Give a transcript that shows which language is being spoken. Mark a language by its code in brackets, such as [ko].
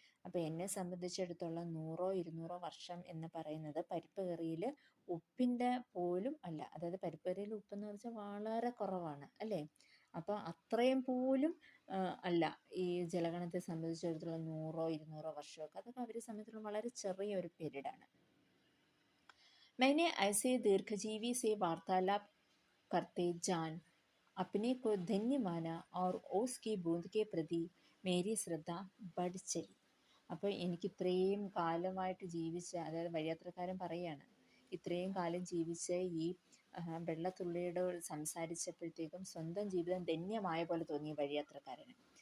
[ml] അപ്പോൾ എന്നെ സംബന്ധിച്ചിടത്തോളം 100-200 വർഷം എന്ന് പറയുന്നത് പരിപ്പ് കറിയിൽ ഉപ്പിൻ്റെ പോലും അല്ല. അതായത് പരിപ്പ് കറിയിൽ ഉപ്പെന്ന് വെച്ചാൽ വളരെ കുറവാണ് അല്ലേ. അപ്പോൾ അത്രയും പോലും അല്ല ഈ ജലഗണത്തെ സംബന്ധിച്ചിടത്തോളം 100-200 വർഷമൊക്കെ. അതൊക്കെ അവരെ സംബന്ധിച്ചിടത്തോളം വളരെ ചെറിയൊരു പീരീഡാണ്. [hi] मैंने ऐसे दीर्घजीवी से वार्तालाप करते जान अपने को धन्य माना और ओस की बूंद के प्रति मेरी ശ്രദ്ധ बढ़ चली. [ml] അപ്പോൾ എനിക്ക് ഇത്രയും കാലമായിട്ട് ജീവിച്ച, അതായത് വഴിയാത്രക്കാരൻ പറയാണ്, ഇത്രയും കാലം ജീവിച്ച ഈ വെള്ളത്തുള്ളിയോട് സംസാരിച്ചപ്പോഴത്തേക്കും സ്വന്തം ജീവിതം ധന്യമായ പോലെ തോന്നി വഴിയാത്രക്കാരന്.